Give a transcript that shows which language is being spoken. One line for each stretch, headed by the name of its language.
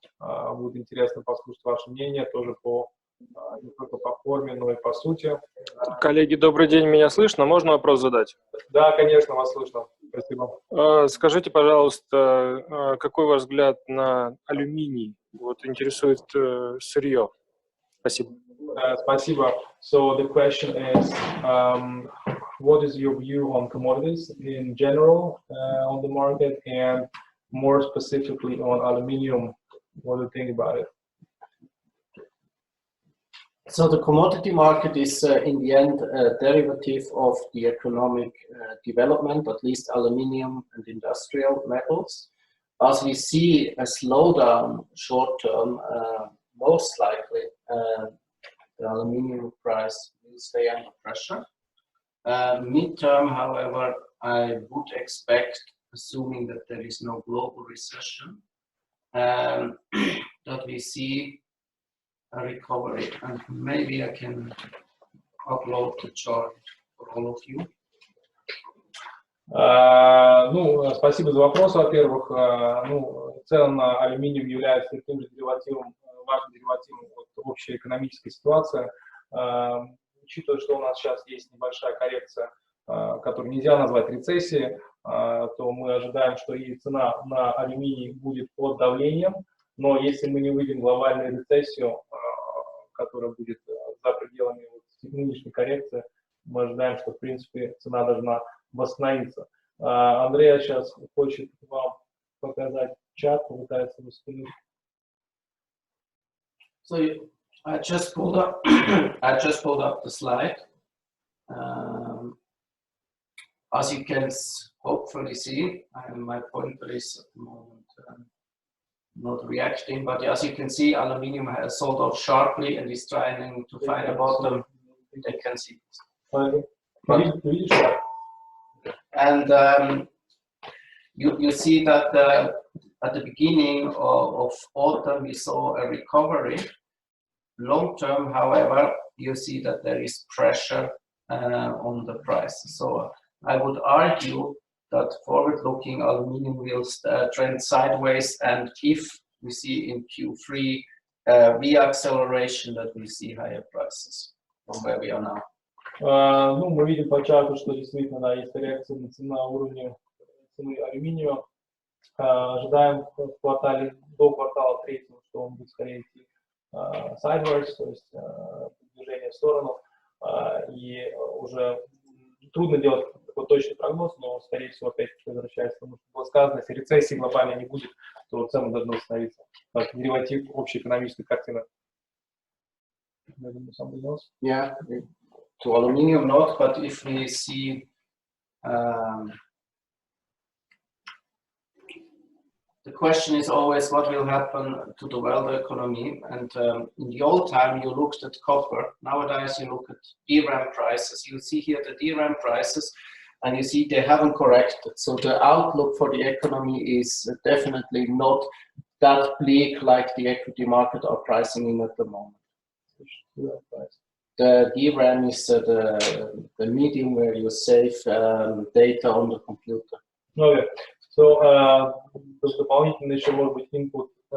Russian: Будет интересно послушать ваше мнение, тоже не только по форме, но и по сути. Коллеги, добрый день, меня слышно? Можно вопрос задать? Да, конечно, вас слышно. Спасибо. Скажите, пожалуйста, какой ваш взгляд на алюминий? Вот интересует сырье. Спасибо. Спасибо.
English: So the question is, what is your view on commodities in general on the market, and more specifically on aluminium? What do you think about it? So the commodity market is in the end a derivative of the economic development, at least aluminium and industrial metals. As we see a slowdown short term, most likely the aluminium price will stay under pressure. Mid-term, however, I would expect, assuming that there is no global recession, that we see a recovery, and maybe I can upload the chart for all of you.
Russian: Спасибо за вопрос, во-первых. Цена на алюминиум является таким же деривативом, важным деривативом от общей экономической ситуации. Учитывая, что у нас сейчас есть небольшая коррекция, которую нельзя назвать рецессией, то мы ожидаем, что и цена на алюминий будет под давлением. Но если мы не выйдем в глобальную рецессию, которая будет за пределами нынешней коррекции, мы ожидаем, что, в принципе, цена должна восстановиться. Андрей сейчас хочет вам показать чат, попытается восстановить.
English: So I just pulled up the slide. As you can hopefully see, my pointer is at the moment not reacting, but as you can see, aluminium has sold off sharply and is trying to find a bottom. They can see it. And you see that at the beginning of autumn we saw a recovery. Long term, however, you see that there is pressure on the price. So I would argue that forward-looking aluminium will trend sideways, and if we see in Q3 re-acceleration, that we see higher prices from where we are now.
Russian: Мы видим по чарту, что действительно есть коррекция на уровне цены алюминия. Ожидаем в квартале до квартала 3, что он будет скорее идти sideways, то есть движение в сторону, и уже трудно делать такой точный прогноз, но, скорее всего, опять возвращается, потому что было сказано, если рецессии глобально не будет, то цены должны восстановиться. Как дериватив общей экономической картины.
English: Yeah, to aluminium not, but if we see the question is always what will happen to the world economy, and in the old time you looked at copper, nowadays you look at DRAM prices, you see here the DRAM prices, and you see they haven't corrected, so the outlook for the economy is definitely not that bleak like the equity market are pricing in at the moment. The DRAM is the medium where you save data on the computer. Okay.
Russian: So, дополнительно еще может быть input.